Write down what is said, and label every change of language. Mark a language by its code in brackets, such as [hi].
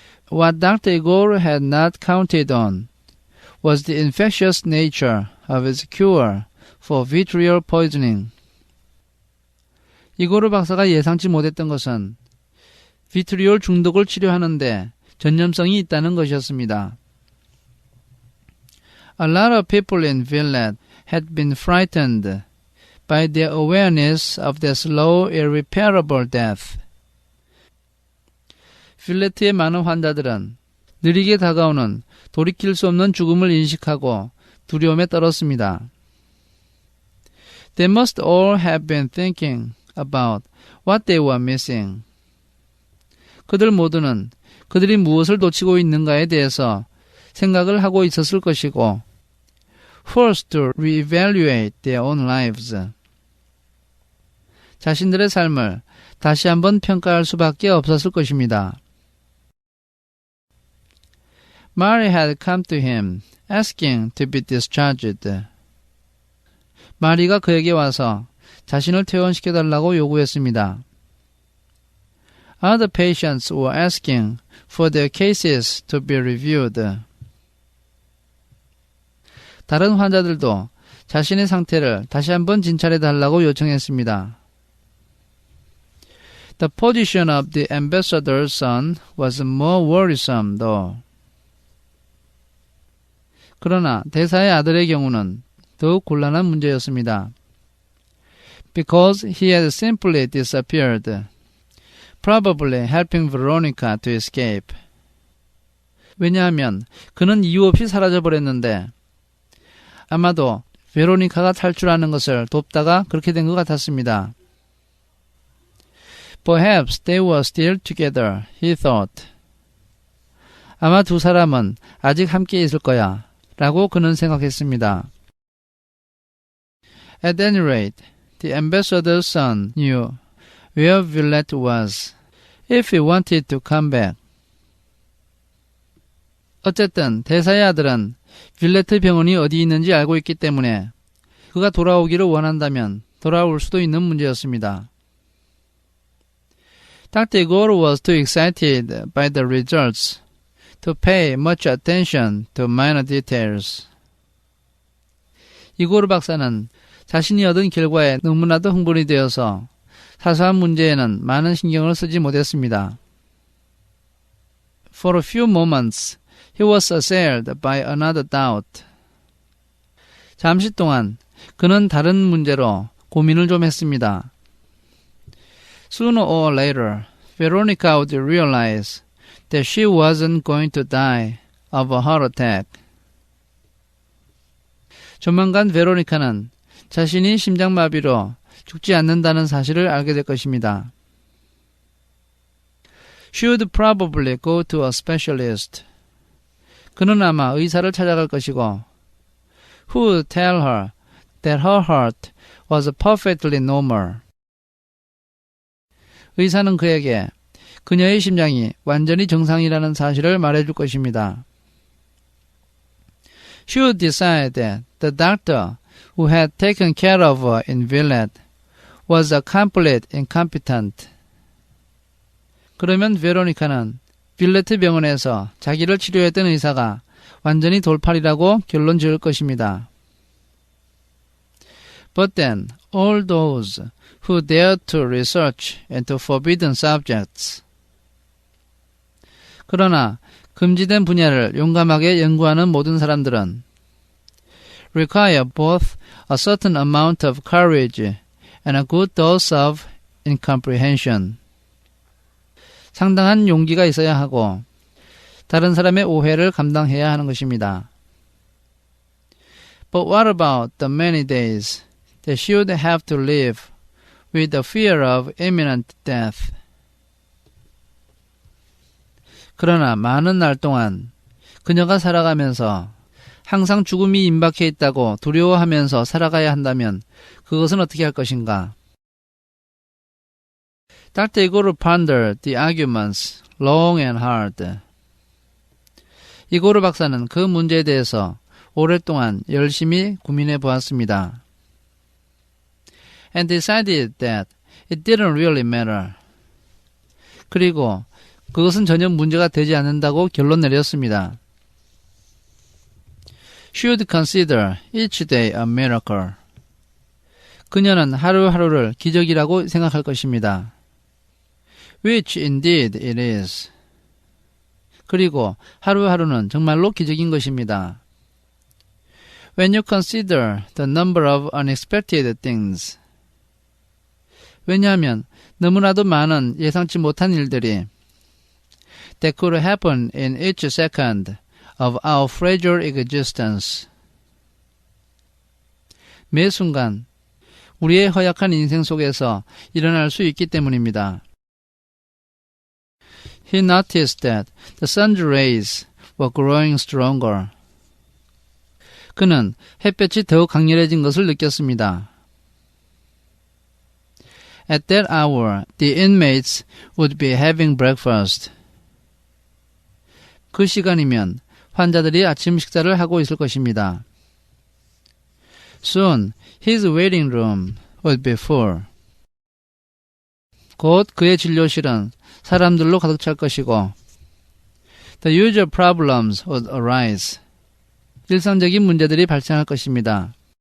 [en] What Dr. Igor had not counted on was the infectious nature of his cure for vitriol poisoning. [ko] 이고르 박사가 예상치 못했던 것은 비트리올 중독을 치료하는데 전염성이 있다는 것이었습니다. [en] A lot of people in Villette had been frightened by their awareness of their slow, irreparable death. [ko] 빌레트의 많은 환자들은 느리게 다가오는 돌이킬 수 없는 죽음을 인식하고 두려움에 떨었습니다. [en] They must all have been thinking about what they were missing. [ko] 그들 모두는 그들이 무엇을 놓치고 있는가에 대해서 생각을 하고 있었을 것이고 [en] forced to reevaluate their own lives. [ko] 자신들의 삶을 다시 한번 평가할 수밖에 없었을 것입니다. [en] Mary had come to him, asking to be discharged. [ko] 마리가 그에게 와서 자신을 퇴원시켜달라고 요구했습니다. [en] Other patients were asking for their cases to be reviewed. [ko] 다른 환자들도 자신의 상태를 다시 한번 진찰해달라고 요청했습니다. [en] The position of the ambassador's son was more worrisome, though. [ko] 그러나 대사의 아들의 경우는 더욱 곤란한 문제였습니다. [en] Because he had simply disappeared, probably helping Veronica to escape. [ko] 왜냐하면 그는 이유 없이 사라져버렸는데 아마도 베로니카가 탈출하는 것을 돕다가 그렇게 된 것 같았습니다. [en] Perhaps they were still together, he thought. [ko] 아마 두 사람은 아직 함께 있을 거야 라고 그는 생각했습니다. [en] At any rate, the ambassador's son knew where Villette was if he wanted to come back. [ko] 어쨌든 대사의 아들은 빌레트 병원이 어디 있는지 알고 있기 때문에 그가 돌아오기를 원한다면 돌아올 수도 있는 문제였습니다. [en] Dr. Igor was too excited by the results to pay much attention to minor details. [ko] 이고르 박사는 자신이 얻은 결과에 너무나도 흥분이 되어서 사소한 문제에는 많은 신경을 쓰지 못했습니다. [en] For a few moments, he was assailed by another doubt. [ko] 잠시 동안 그는 다른 문제로 고민을 좀 했습니다. [en] Sooner or later, Veronica would realize that she wasn't going to die of a heart attack. [ko] 조만간 베로니카는 자신이 심장마비로 죽지 않는다는 사실을 알게 될 것입니다. [en] She would probably go to a specialist. [ko] 그는 아마 의사를 찾아갈 것이고 [en] who would tell her that her heart was perfectly normal. [ko] 의사는 그에게 그녀의 심장이 완전히 정상이라는 사실을 말해줄 것입니다. [en] She would decide that the doctor who had taken care of her in Villette was a complete incompetent. [ko] 그러면 베로니카는 빌레트 병원에서 자기를 치료했던 의사가 완전히 돌팔이라고 결론 지을 것입니다. [en] But then, all those who dared to research into forbidden subjects. [ko] 그러나 금지된 분야를 용감하게 연구하는 모든 사람들은 [en] require both a certain amount of courage and a good dose of incomprehension. [ko] 상당한 용기가 있어야 하고 다른 사람의 오해를 감당해야 하는 것입니다. [en] But what about the many days that she would have to live with the fear of imminent death? [ko] 그러나 많은 날 동안 그녀가 살아가면서 항상 죽음이 임박해 있다고 두려워하면서 살아가야 한다면 그것은 어떻게 할 것인가? [en] Dr. Igor pondered the arguments long and hard. [ko] 이고르 박사는 그 문제에 대해서 오랫동안 열심히 고민해 보았습니다. [en] And decided that it didn't really matter. [ko] 그리고 그것은 전혀 문제가 되지 않는다고 결론 내렸습니다. [en] She would consider each day a miracle. [ko] 그녀는 하루하루를 기적이라고 생각할 것입니다. [en] Which indeed it is. [ko] 그리고 하루하루는 정말로 기적인 것입니다. [en] When you consider the number of unexpected things. [ko] 왜냐하면 너무나도 많은 예상치 못한 일들이 [en] that could happen in each second of our fragile existence. [ko] 매 순간 우리의 허약한 인생 속에서 일어날 수 있기 때문입니다. [en] He noticed that the sun's rays were growing stronger. [ko] 그는 햇볕이 더욱 강렬해진 것을 느꼈습니다. [en] At that hour, the inmates would be having breakfast. [ko] 그 시간이면 환자들이 아침 식사를 하고 있을 것입니다. [en] Soon, his waiting room would be full. [ko] 곧 그의 진료실은 사람들로 가득 찰 것이고 [en] The usual problems would arise. [ko] 일상적인 문제들이 발생할 것입니다.